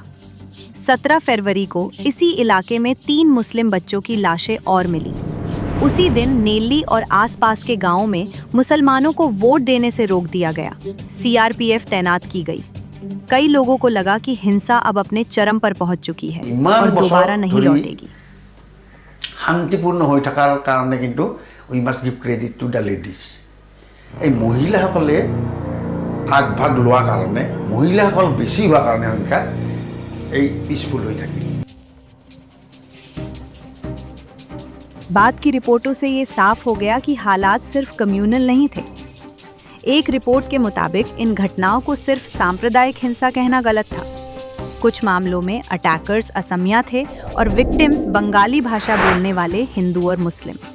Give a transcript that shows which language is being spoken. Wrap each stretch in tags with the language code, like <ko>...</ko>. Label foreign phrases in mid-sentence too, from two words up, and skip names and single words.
<hi>17 फरवरी को इसी इलाके में 3 मुस्लिम बच्चों की लाशें और मिली। उसी दिन नेल्ली और आसपास के गांवों में मुसलमानों को वोट देने से रोक दिया गया। CRPF तैनात की गई। कई लोगों को लगा कि हिंसा अब अपने चरम पर पहुंच चुकी है और दोबारा नहीं लौटेगी।</hi> <as>শান্তিপূৰ্ণ হৈ থকাৰ কাৰণে কিন্তু</as> <en>we must give credit to the ladies.</en> <as>এই মহিলাসকলে আগভাগ লোৱাৰ কাৰণে, মহিলাসকল বেছি হোৱাৰ কাৰণে সংখ্যা এই পিছফুল হৈ থাকিল।</as> <hi>बाद की रिपोर्टों से ये साफ हो गया कि हालात सिर्फ कम्युनल नहीं थे। एक रिपोर्ट के मुताबिक इन घटनाओं को सिर्फ सांप्रदायिक हिंसा कहना गलत था। कुछ मामलों में अटैकर्स असमिया थे और विक्टिम्स बंगाली भाषा बोलने वाले हिंदू और मुस्लिम।</hi>